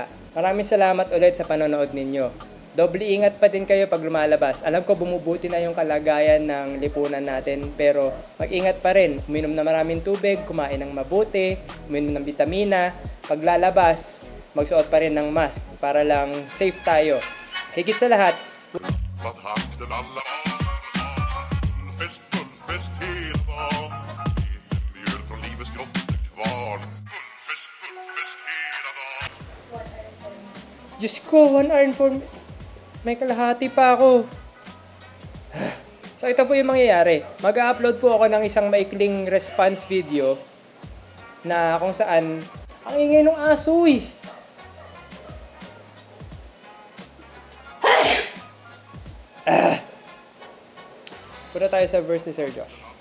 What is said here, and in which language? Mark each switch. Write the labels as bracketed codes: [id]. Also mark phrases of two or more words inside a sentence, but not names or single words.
[tl] Maraming salamat ulit sa panonood ninyo. Doble ingat pa din kayo pag lumalabas. Alam ko bumubuti na yung kalagayan ng lipunan natin, pero mag-ingat pa rin. Uminom na maraming tubig, kumain ng mabuti, uminom ng bitamina. Pag lalabas, magsuot pa rin ng mask para lang safe tayo. Higit sa lahat, [sv] Fullfest hela dagen. Mjöl från livets grottekvarn. Fullfest hela dagen. [tl] Diyos ko, [en] 1 hour and 4 [tl] may kalahati pa ako. So ito po yung mangyayari. Mag-upload po ako ng isang maikling [en] response video [tl] na kung saan ang ingay ng aso eh. Punta tayo sa verse ni Sir Josh.